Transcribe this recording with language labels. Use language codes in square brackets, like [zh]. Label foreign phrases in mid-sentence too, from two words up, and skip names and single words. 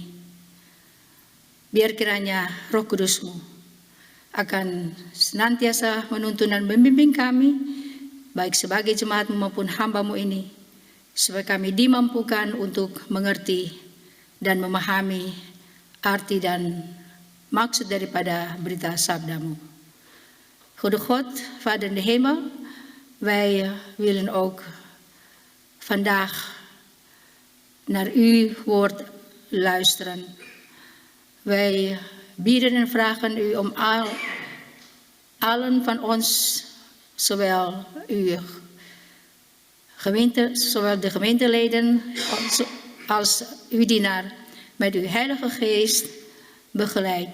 [id] Biar kiranya Roh Kudus-Mu akan senantiasa menuntun dan membimbing kami, baik sebagai jemaat-Mu maupun hamba-Mu ini, supaya kami dimampukan untuk mengerti dan memahami arti dan maksud daripada berita sabda-Mu. [nl] Goede God, Vader in de hemel, wij willen ook vandaag naar uw woord luisteren. Wij bieden en vragen u om allen van ons, zowel uw gemeente, zowel de gemeenteleden als uw dienaar, met uw Heilige Geest begeleid.